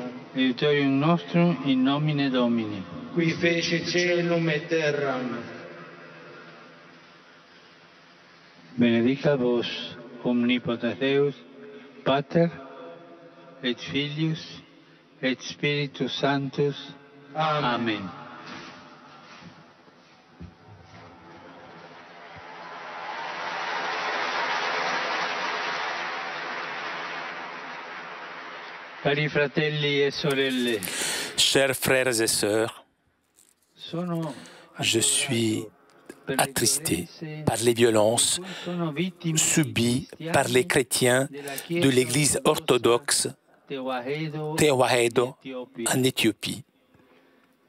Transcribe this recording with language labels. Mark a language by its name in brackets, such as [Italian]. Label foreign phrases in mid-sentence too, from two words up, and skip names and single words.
[Latin] Aiutorium nostrum in nomine Domini. Qui fecit caelum et terram. Benedicat vos, omnipotens Deus, Pater, et Filius, et Spiritus Sanctus. Amen. Amen. [Italian] Cari fratelli e sorelle, [French] Chers frères et sœurs, je suis attristé par les violences subies par les chrétiens de l'Église orthodoxe Tewahedo en Éthiopie.